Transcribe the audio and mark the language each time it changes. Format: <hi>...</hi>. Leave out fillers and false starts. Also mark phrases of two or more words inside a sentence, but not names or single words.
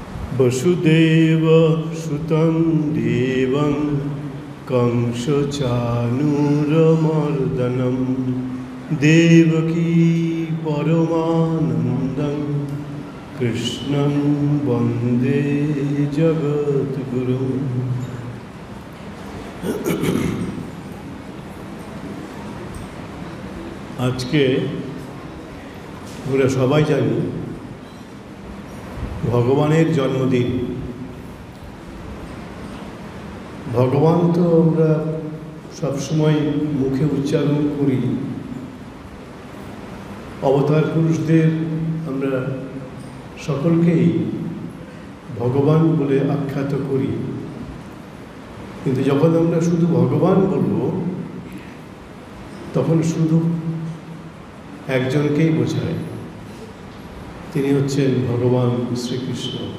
<sa>वसुदेव सुतं देवं कंसचाणूरमर्दनं देवकी परमानन्दं कृष्णं वन्दे जगद्गुरुम्।</sa> <bn>আজকে আমরা সবাই জানি ভগবানের জন্মদিন। ভগবান তো আমরা সবসময় মুখে উচ্চারণ করি, অবতার পুরুষদের আমরা সকলকেই ভগবান বলে আখ্যাত করি, কিন্তু যখন আমরা শুধু ভগবান বলবো তখন শুধু একজনকেই বোঝায়, তিনি হচ্ছেন ভগবান শ্রীকৃষ্ণ।</bn>